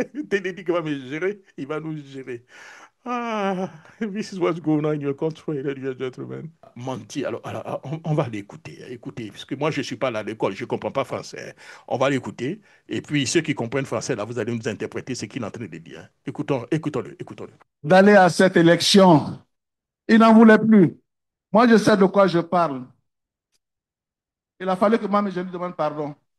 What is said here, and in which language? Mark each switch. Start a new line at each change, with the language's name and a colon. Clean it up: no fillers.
French: Télédic va me gérer, il va nous gérer.
English: Ah, this is what's going on in your country, ladies and gentlemen.
French: Menti, alors on va l'écouter. Écoutez, parce que moi, je ne suis pas là à l'école, je ne comprends pas français. On va l'écouter. Et puis, ceux qui comprennent français, là, vous allez nous interpréter ce qu'il est en train de dire. Écoutons-le, écoutons-le. D'aller à cette élection. Il n'en voulait plus. Moi, je sais de quoi je parle. Il a fallu que moi, je lui demande pardon.